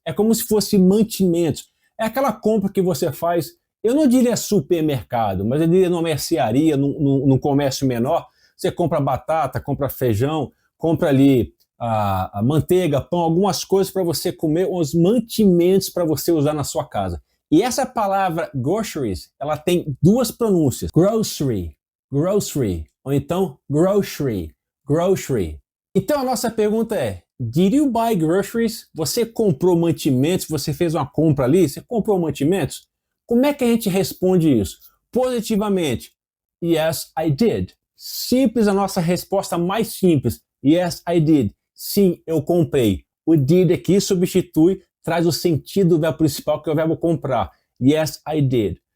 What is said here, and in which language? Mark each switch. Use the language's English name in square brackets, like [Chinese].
[Portuguese] É como se fosse mantimentos. É aquela compra que você faz, eu não diria supermercado, mas eu diria numa mercearia, num comércio menor. Você compra batata, compra feijão, compra ali a manteiga, pão, algumas coisas para você comer, os mantimentos para você usar na sua casa. E essa palavra groceries, ela tem duas pronúncias. Grocery, grocery, ou então grocery, grocery. Então a nossa pergunta é, [English] did you buy groceries? [Portuguese] Você comprou mantimentos? Você fez uma compra ali? Você comprou mantimentos? Como é que a gente responde isso? Positivamente, [English] yes, I did. [Portuguese] Simples, a nossa resposta mais simples. [English] Yes, I did. [Portuguese] Sim, eu comprei. O did aqui substitui, traz o sentido do verbo principal, que é o verbo comprar. [English] Yes, I did.